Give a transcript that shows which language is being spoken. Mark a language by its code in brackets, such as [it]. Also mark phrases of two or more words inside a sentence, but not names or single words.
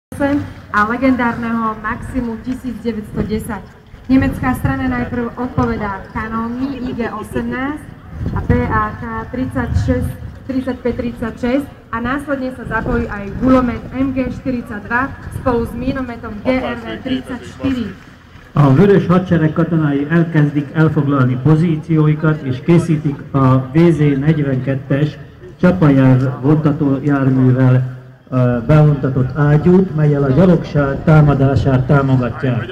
[sk] a legendárneho Maximu 1910. Nemecká strana najprv odpovedá kanónmi IG-18 a PAK 35-36 a následne sa zapojí aj gulomet MG-42 spolu s mínometom GRV-34. [hu] A Vörös Hadsereg katonái elkezdik elfoglalni pozícióikat és készítik a VZ-42-es csapajár vontató járművel beontatott ágyút, mellyel a gyalogság támadását támogatják.